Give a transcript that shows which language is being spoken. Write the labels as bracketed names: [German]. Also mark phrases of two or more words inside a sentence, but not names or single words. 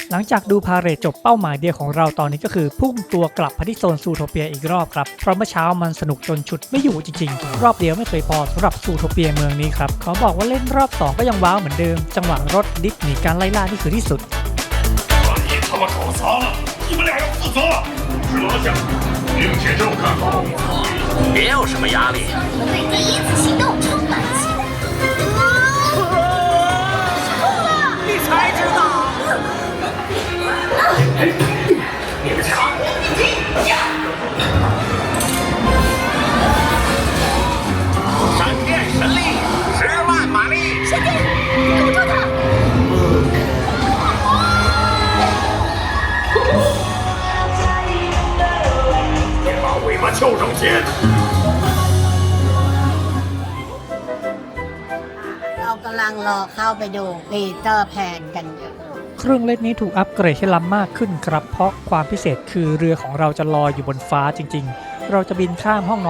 [Thai] จากดูพาเหรดจบเป้าหมายเดียวของเราตอนนี้ก็คือพุ่งตัวกลับมาที่โซนซูโทเปียอีกรอบครับเพราะเมื่อเช้ามันสนุกจนฉุดไม่อยู่จริงๆรอบเดียวไม่เคยพอสำหรับซูโทเปียเมืองนี้ครับขอบอกว่าเล่นรอบ2ก็ยังว้าวเหมือนเดิมจังหวะรถดิฟหนีการไล่ล่านี่คือที่สุด [Chinese] 把你他妈搞砸了，你们俩要负责。是罗夏，并且这么干好。别有什么压力。我对第一次行动充满期待。你才知道。你们抢！闪电神力，10万马力。闪电，给我抓他！别把尾巴翘上先。 [Thai] เรากำลังรอเข้าไปดูปีเตอร์แพนกันอยู่ เครื่องเล่นนี้ถูกอัปเกรดให้ล้ำมากขึ้นครับเพราะความพิเศษคือเรือของเราจะลอยอยู่บนฟ้าจริงๆเราจะบินข้ามห้องนอน